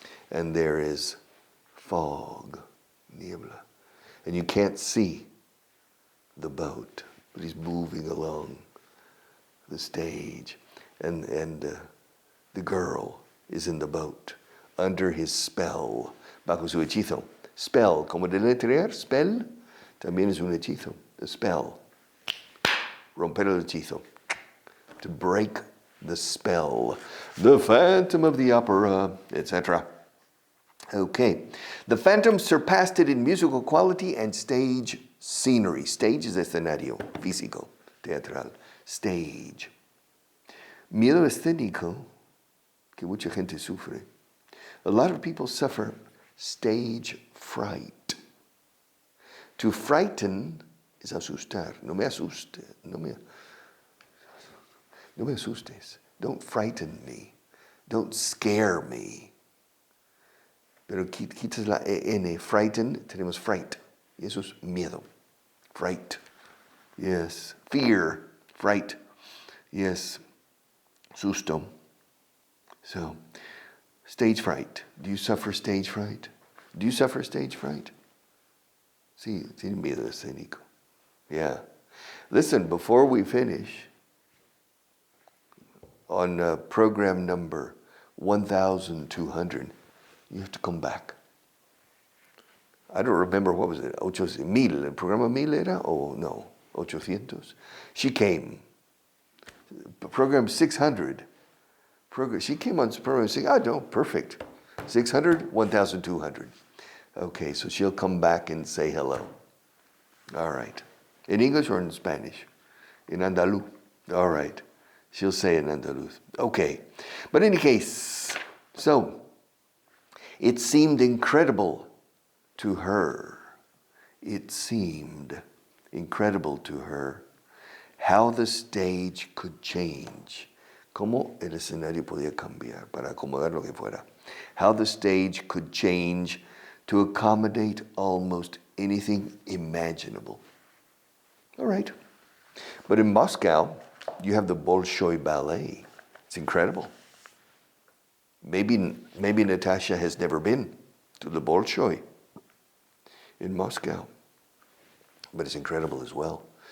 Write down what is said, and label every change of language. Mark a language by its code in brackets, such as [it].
[en] And there is fog, niebla, and you can't see the boat, but he's moving along the stage, and the girl is in the boat under his spell, [es] bajo su hechizo. Spell, como deletrear, spell, también es un hechizo, a spell. Romper el hechizo, [en] to break the spell. The Phantom of the Opera, etc. Okay. The Phantom surpassed it in musical quality and stage scenery. Stage is [es] escenario, físico, teatral. Stage. Miedo escénico, que mucha gente sufre. [en] A lot of people suffer stage fright. To frighten is [es] asustar. No me asuste. No me asustes. [en] Don't frighten me. Don't scare me. [es] Pero quitas la en, frighten, tenemos fright. Y eso es miedo. Fright. Yes. Fear. Fright. Yes. Susto. [en] So, stage fright. Do you suffer stage fright? Do you suffer stage fright? [es] Sí, tiene miedo escénico. [en] Yeah. Listen, before we finish, on program number 1200, You have to come back. I don't remember, what was it? 8,000. [es] ¿El programa 1000 era? [en] Oh, no, 800. She came. Program 600. She came on program 600. Oh, no, perfect. 600, 1,200. Okay, so she'll come back and say hello. All right. In English or in Spanish? In Andaluz. All right. She'll say in Andaluz. Okay. But in any case, so it seemed incredible to her. It seemed incredible to her how the stage could change. [es] Cómo el escenario podía cambiar para acomodar lo que fuera. [en] How the stage could change to accommodate almost anything imaginable. All right. But in Moscow, you have the Bolshoi Ballet. It's incredible. Maybe Natasha has never been to the Bolshoi in Moscow, but it's incredible as well.